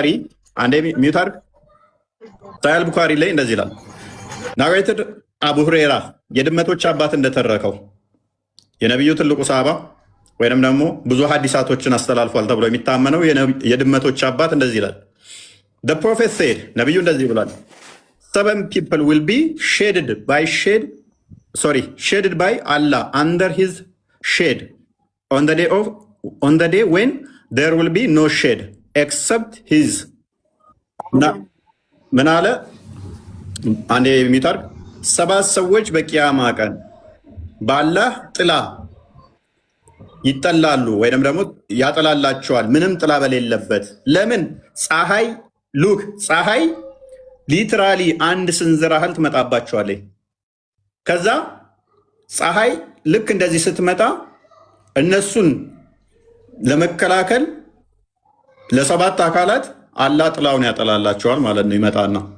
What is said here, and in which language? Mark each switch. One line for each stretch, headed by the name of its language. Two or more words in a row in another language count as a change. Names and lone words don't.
Amharic: አንዴ ሚውታር ሳያል ቡካሪ ላይ እንደዚህ ይላል። ናሬትድ አቡ ሁሬራ የድመቶች አባት እንደተረከው የነቢዩ ትልቁ ሰሃባ ወይንም ደግሞ ብዙ ሀዲሳቶችን አስተላልፏል ተብሎ የሚታመነው የድመቶች አባት እንደዚህ ይላል።
English: the prophet said
Amharic: ነቢዩ እንደዚህ ብሏል።
English: 7 people will be shaded by Allah under his shade on the day when there will be no shade except his ምን አለ?
Amharic: አንዴ የሚታርግ 7 ሰዎች በቂያማ ቀን በአላህ ጥላ ይጠላሉ ወይንም ደግሞ ያጠላላቸዋል፣ ምንም ጥላ በሌለበት። ለምን? ፀሐይ ሊትራሊ አንድ ስንዝር ያህል ትመጣባቸዋለች። ከዛ ፀሐይ ልክ እንደዚህ ስትመጣ እነሱን ለመከላከል ለ7 አካላት አላህ ጥላውን ያጠላላቸዋል ማለት ነው። ይመጣና